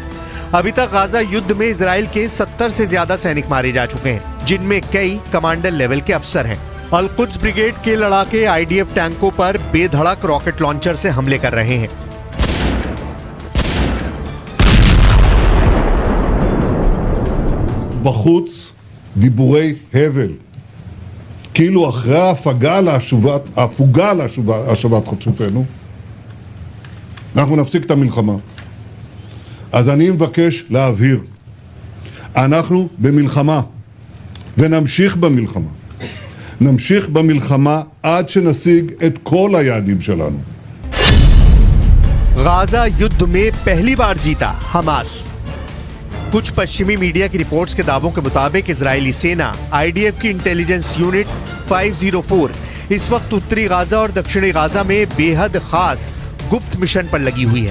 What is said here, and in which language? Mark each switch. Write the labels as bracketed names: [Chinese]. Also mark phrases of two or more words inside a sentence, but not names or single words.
[Hindi] अभी तक गाजा युद्ध में इजराइल के 70 से ज्यादा सैनिक मारे जा चुके हैं, जिनमें कई [English] commander level [Hindi] के अफसर हैं। अल कुद्स ब्रिगेड के लड़ाके आईडीएफ टैंकों पर बेधड़क [English] rocket launcher [Hindi] से हमले कर रहे हैं। [Hebrew] בחוץ דיבורי הבל. כאילו אחרי ההפוגה להשבת חטופינו, אנחנו נפסיק את המלחמה. אז אני מבקש להבהיר, אנחנו במלחמה, ונמשיך במלחמה. נמשיך במלחמה עד שנשיג את כל היעדים שלנו. [Hindi] गाजा युद्ध में पहली बार जीता हमास। कुछ पश्चिमी मीडिया की रिपोर्ट्स के दावों के मुताबिक इजरायली सेना आईडीएफ की [English] intelligence unit [Hindi] 504 इस वक्त उत्तरी गाजा और दक्षिणी गाजा में बेहद खास गुप्त मिशन पर लगी हुई है।